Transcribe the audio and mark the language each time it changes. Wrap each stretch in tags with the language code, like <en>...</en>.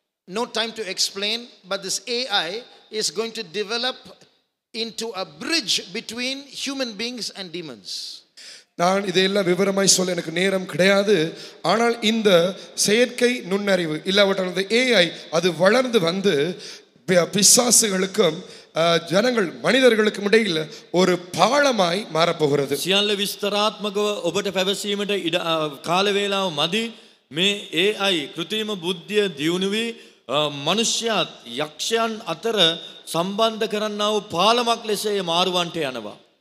<en>No time to explain, but this AI is going to develop into a bridge between human beings and demons.</en> <ta>நான் இதையெல்லாம் விவரமாய் சொல்ல எனக்கு நேரம் கிடையாது. ஆனால் இந்த செயற்கை நுண்ணறிவு இல்லாவிட்டால் இந்த AI அது வளர்ந்து வந்து பிசாசுகளுக்கும் ஜனங்கள் மனிதர்களுக்கும் இடையில் ஒரு பாலமாய் மாறப்போகிறது.</ta> <si>සියල්ල විස්තරාත්මකව ඔබට පැවසීමට කාල වේලාව මදි. මේ AI කෘත්‍රිම බුද්ධිය දියුණු වී මනුෂ්‍යයත් යක්ෂයන් අතර සම්බන්ධ කරන්නා වූ පාලමක් ලෙස මාරුවන්ට යනවා.</si>